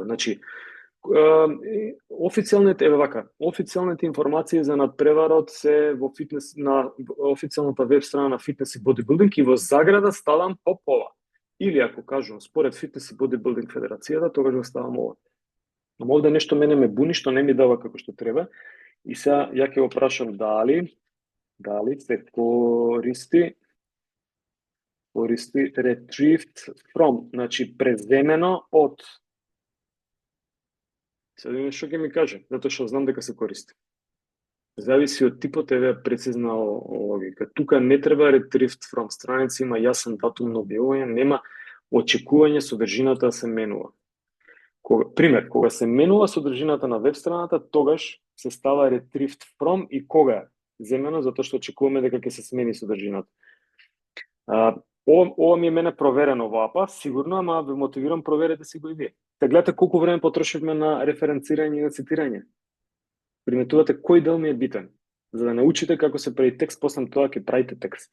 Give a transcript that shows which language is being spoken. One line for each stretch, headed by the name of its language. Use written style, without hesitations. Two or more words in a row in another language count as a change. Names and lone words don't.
Macedonian: Значи, официјалните информации за надпреварот се во фитнес на официјалната веб страна на фитнес и бодибилдинг и во заграда ставам ова. Или ако кажувам според фитнес и бодибилдинг федерацијата, тогаш го ставам ова. Но овде нешто мене ме буни што не ми дава како што треба. И сега ја ќе го прашам дали се користи
English: retrieved from,
Macedonian: значи преземено од. Сега да видим што ќе ми каже, затоа што знам дека се користи. Зависи од типот, еве прецизна логика. Тука не треба
English: retrieved from,
Macedonian: страница има јасен датум на објавување, нема очекување содржината да се менува. Кога се менува содржината на веб страната, тогаш се става
English: retrieved from
Macedonian: и кога е земено, затоа што очекуваме дека ќе се смени содржината. Ова ми е мене проверено во АПА, сигурно, ама ве мотивирам, проверете си го и вие. Та гледате колку време потрошивме на референцирање и на цитирање. Приметувате кој дел ми е битен. За да научите како се прави текст, после тоа ќе правите текст.